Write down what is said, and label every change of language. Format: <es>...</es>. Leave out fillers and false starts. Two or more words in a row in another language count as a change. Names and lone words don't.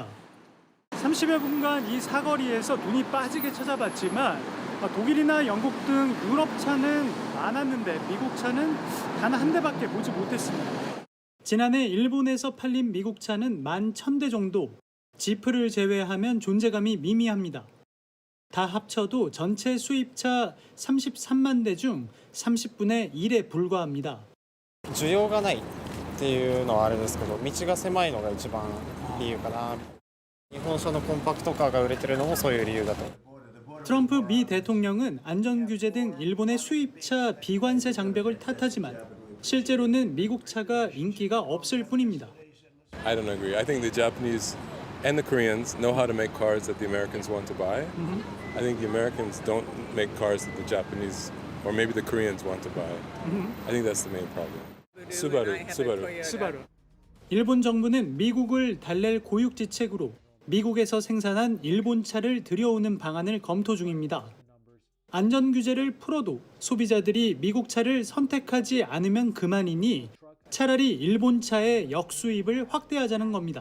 <ko>30여 분간 이 사거리에서 눈이 빠지게 찾아봤지만 독일이나 영국 등 유럽 차는 많았는데 미국 차는 단 한 대밖에 보지 못했습니다. 지난해 일본에서 팔린 미국 차는 11,000대 정도, 지프를 제외하면 존재감이 미미합니다. 다 합쳐도 전체 수입차 33만 대 중 30분의 1에 불과합니다.</ko> <ja>需要がないっていうのはあれですけど、道が狭いのが一番理由かな。日本車のコンパクトカーが売れてるのもそういう理由だと。</ja> <ko>트럼프 미 대통령은 안전규제 등 일본의 수입차 비관세 장벽을 탓하지만 실제로는 미국 차가 인기가 없을 뿐입니다.</ko> <en>I don't agree. I think the Japanese and the Koreans know how to make cars that the Americans want to buy. I think the Americans don't make cars that the Japanese or maybe the Koreans want to buy. I think that's the main problem. Subaru.</en> <ko>일본 정부는 미국을 달랠 고육지책으로 미국에서 생산한 일본 차를 들여오는 방안을 검토 중입니다. 안전 규제를 풀어도 소비자들이 미국 차를 선택하지 않으면 그만이니 차라리 일본 차의 역수입을 확대하자는 겁니다.</ko>